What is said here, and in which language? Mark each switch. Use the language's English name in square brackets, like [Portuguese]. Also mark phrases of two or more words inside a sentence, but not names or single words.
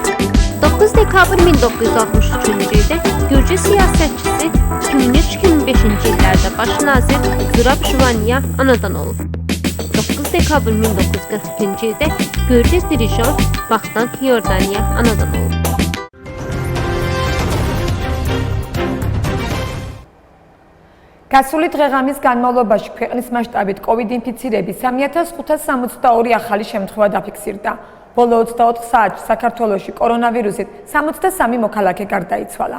[Azerbaijani] 9 dekabr 1963-cü ildə Gürcü siyasətçisi 2003-2005-ci illərdə baş nazir Zurab Jvaniya anadan olub. 9 dekabr 1942-ci ildə Gürcü dirijor Vaxtang Yordaniya anadan olub. [Georgian] გასული დღეღამის განმავლობაში ქვეყნის მასშტაბით COVID ინფიცირების 3562 ახალი შემთხვევა დაფიქსირდა. ბოლო 24 საათში საქართველოში კორონავირუსით 63 მოქალაქე გარდაიცვალა.